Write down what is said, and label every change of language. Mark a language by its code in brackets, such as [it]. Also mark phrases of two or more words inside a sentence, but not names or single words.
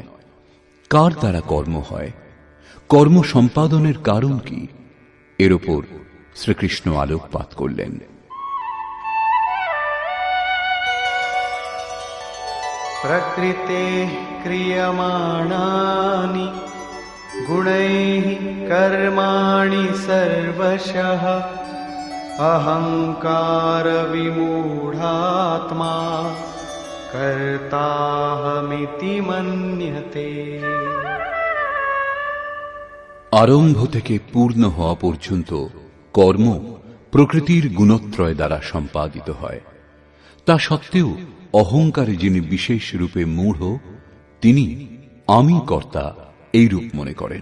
[bn] কার দ্বারা কর্ম হয়, কর্ম সম্পাদনের কারণ কি, এর ওপর শ্রীকৃষ্ণ আলোকপাত করলেন। [sa] প্রকৃতে ক্রিয়মাণানি गुणैः कर्माणि सर्वशः अहङ्कारविमूढात्मा कर्ताहमिति मन्यते। [bn] আরম্ভ থেকে পূর্ণ হওয়া পর্যন্ত কর্ম প্রকৃতির গুণত্রয় দ্বারা সম্পাদিত হয়। তা সত্ত্বেও অহংকারে যিনি বিশেষ রূপে মূঢ়, তিনি আমি কর্তা এই রূপ মনে করেন।